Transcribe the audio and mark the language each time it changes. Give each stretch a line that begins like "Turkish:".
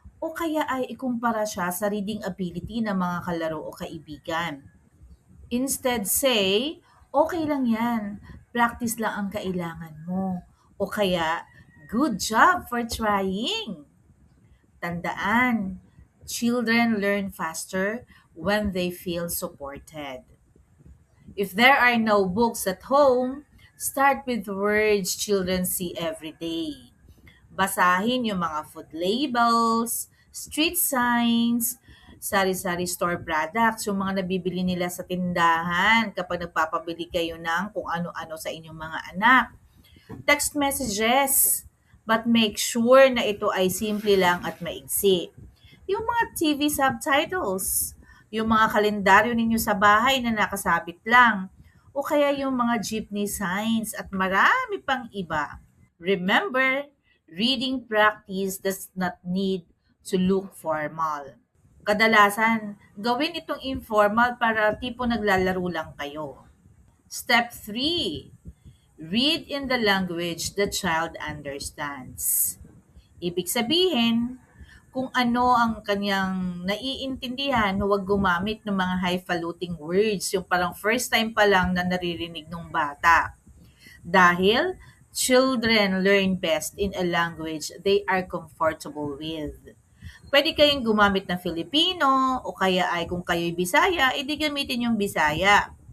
Filipino: O kaya ay ikumpara siya sa reading ability ng mga kalaro o kaibigan.
English: Instead say,
Filipino: okay lang yan. Practice lang ang kailangan mo. O kaya,
English: good job for trying. Tandaan, children learn faster when they feel supported. If there are no books at home, start with words children see every day.
Filipino: Basahin yung mga food labels, street signs, sari-sari store products, yung mga nabibili nila sa tindahan kapag nagpapabili kayo ng kung ano-ano sa inyong mga anak.
English: Text messages, but make sure
Filipino: na ito ay simple lang at maigsi. Yung mga TV subtitles, yung mga kalendaryo ninyo sa bahay na nakasabit lang, o kaya yung mga jeepney signs at marami pang iba.
English: Remember, reading practice does not need to look formal.
Filipino: Kadalasan, gawin itong informal para tipo naglalaro lang kayo.
English: Step 3. Read in the language the child understands.
Filipino: Ibig sabihin, kung ano ang kanyang naiintindihan, huwag gumamit ng mga highfalutin words, yung parang first time pa lang na naririnig ng bata. Dahil
English: children learn best in a language they are comfortable with.
Filipino: Pwede kayong gumamit ng Filipino o kaya ay kung kayo'y Bisaya, edi gamitin yung Bisaya.